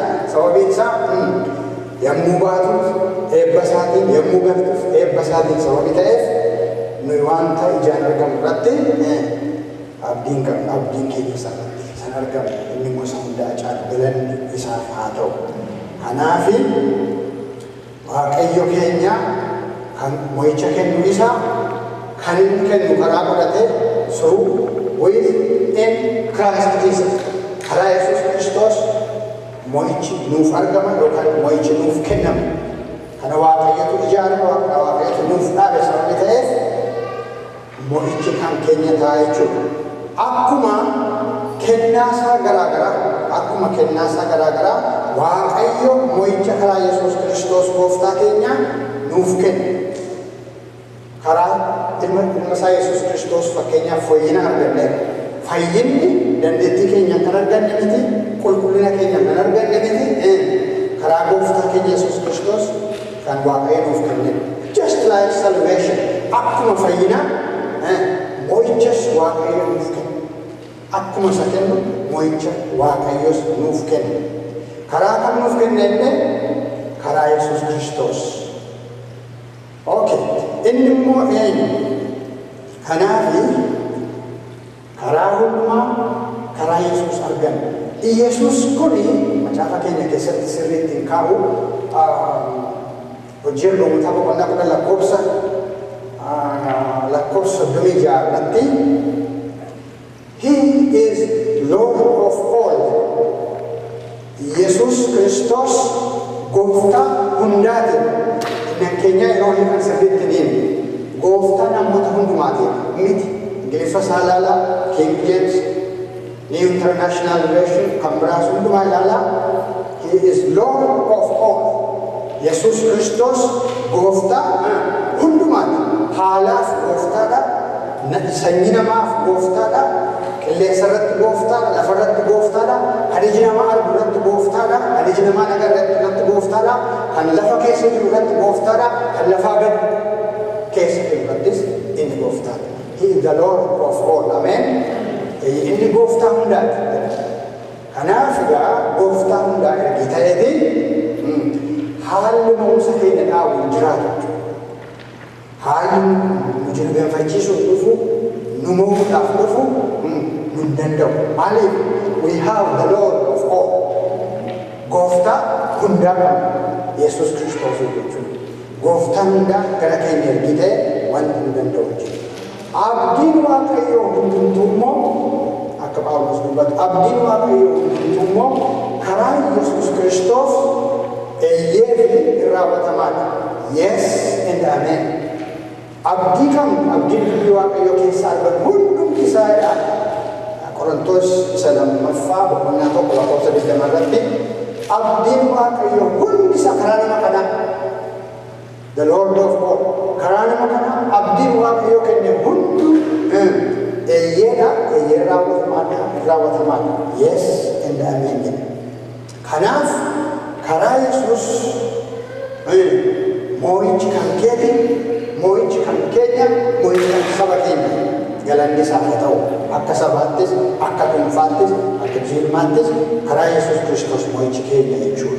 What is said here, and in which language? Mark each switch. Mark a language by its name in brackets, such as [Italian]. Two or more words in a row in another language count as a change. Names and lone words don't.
[Oromo] Sababiin isaa yommuu baatuuf eebba isaatiin, yommuu galtuuf eebba isaatiin sababii ta'eef nuyi wanta ijaan argamu irratti abdiin qabna. Abdiin keenya isaarratti san argamu inni gosa hundaa caalu galanni isaaf haa ta'u. Kanaafi Waaqayyo keenya kan moo'icha kennu isa kan inni kennu karaa godhatee [English] through with in Christ Jesus. [Oromo] Karaa Yesuus Kiristoos moo'ichi nuuf argama yookaan moo'ichi nuuf kennama. Kana Waaqayyotu ijaarame, Waaqayyotu nuuf dhaabe sababii ta'eef moo'ichi kan keenya ta'a jechuudha. Akkuma kennaasaa garaagaraa Waaqayyo moo'icha karaa Yesuus Kiristoos gooftaa keenya nuuf kenna. Karaa ilma isaa Yesuus Kiristoos fakkeenyaaf fayyina arganneera. Fayyinni dandeettii keenya kan arganne miti, qulqullina keenya kan arganne miti, karaa gooftaa keenya Yesuus Kiristoos kan Waaqayyo nuuf kenne. [English] Just like salvation, [Oromo] akkuma fayyina moo'ichas Waaqayyo nuuf kenna. Akkuma isa kennu moo'icha Waaqayyos nuuf kenna. Karaa kan nuuf kenne illee karaa Yesuus Kiristoos. Okay, inni immoo eenyu? Kanaafi karaa hundumaa karaa Yesuus arganna. Yesuus kuni macaafa keenya keessatti sirriitti hin kaa'u. Hojii Ergamootaa boqonnaa 10 lakkoofsa 36 [English] He is Lord of all. [Oromo] Yesuus Kiristoos gooftaa hundaati. Inni keenya yeroo hiikan sirriitti deemu. Gooftaa namoota hundumaati. Miti Ingiliffa isaa ilaalaa, King James, New International Version kan biraas hundumaa ilaalaa. [English] He is Lord of all. [Oromo] Yesuus Kiristoos gooftaa hundumaati. Haalaaf gooftaadha. Sanyii namaaf gooftaadha. Qilleensa irratti gooftaadha. Lafa irratti gooftaadha. Kan iji namaa argu irratti gooftaadha. Kan iji namaa agarru irratti gooftaadha. Kan lafa keessa jiru irratti gooftaadha. Kan lafaa gad keessa jiru irrattis inni gooftaadha. [English] He is the Lord of all. [Oromo] Amen. Inni gooftaa hundaati. Kanaaf egaa gooftaa hundaa ergi ta'eeti haalli na'umsa keenya dhaabu hin jiraatu. Haalli nu jilbeenfachiisuuf dhufu, nu mo'uudhaaf dhufu nu hin danda'u. Maaliif? [English] We have the Lord of all. [Oromo] Gooftaa hundaa qabna. Yesuus Kiristoos jechuudha. Gooftaan hundaa gara keenya ergi ta'e wanti nu danda'u jechuudha. Abdiin Waaqayyoo hundumtuu immoo akka Phaawulos dubbatu abdiin Waaqayyoo hundumtuu immoo karaa Yesuus Kiristoos eeyyee fi hin raawwatamaadha. [English] Yes and amen. [Oromo] Abdii kam abdiin dubbii Waaqayyoo keessaa argamu hundumti isaadha. Qorontos isa lammaffaa boqonnaa 1:20 irratti abdiin Waaqayyoo hundi isa karaa nama kanaa [English] the Lord of all [Oromo] karaa nama kanaa abdiin Waaqayyoo kenne hundu eeyyeedha. Eeyyee raawwatamaadha. [English] Yes and amen. [Oromo] Kanaaf karaa Yesuus moo'ichi kan keeti, moo'ichi kan keenya, moo'ichi kan saba keenya. Galanni isaaf haa ta'u. Akka sabaattis, akka dhuunfaattis, akka jiilmaattis karaa Yesuus Kiristoos moo'ichi keenya jechuudha.